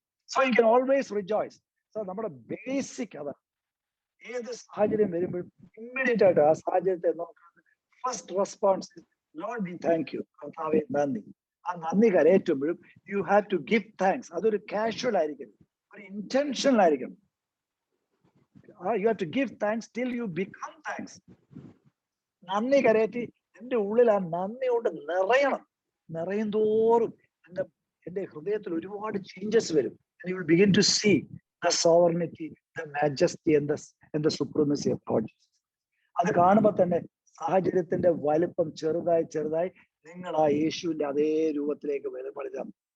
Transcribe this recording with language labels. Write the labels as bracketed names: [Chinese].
[English] So you can always rejoice. [Malayalam] So നമ്മുടെ basic അതാണ്. ഏത് സാഹചര്യം വരുമ്പോഴും ഇമ്മീഡിയറ്റ് ആയിട്ട് ആ സാഹചര്യത്തെ നോക്കുന്നത് first response, [English] lord we thank you, [Malayalam] കർത്താവേ നന്ദി. ആ നന്ദി കരയേറ്റുമ്പോഴും [English] You have to give thanks. [Malayalam] അതൊരു കാഷ്വൽ ആയിരിക്കണം, ഒരു ഇന്റൻഷണൽ ആയിരിക്കണം. [English] You have to give thanks till you become thanks. [Malayalam] നന്ദി കരയറ്റി എന്റെ ഉള്ളിൽ ആ നന്ദി കൊണ്ട് നിറയും തോറും എന്റെ ഹൃദയത്തിൽ ഒരുപാട് ചേഞ്ചസ് വരും. [English] And you will begin to see the sovereignty, the majesty and the supremacy of God. [Malayalam] അത് കാണുമ്പോൾ തന്നെ സാഹചര്യത്തിന്റെ വലുപ്പം ചെറുതായി നിങ്ങൾ ആ യേശുവിന്റെ അതേ രൂപത്തിലേക്ക് വെളിപ്പെടുത്താം.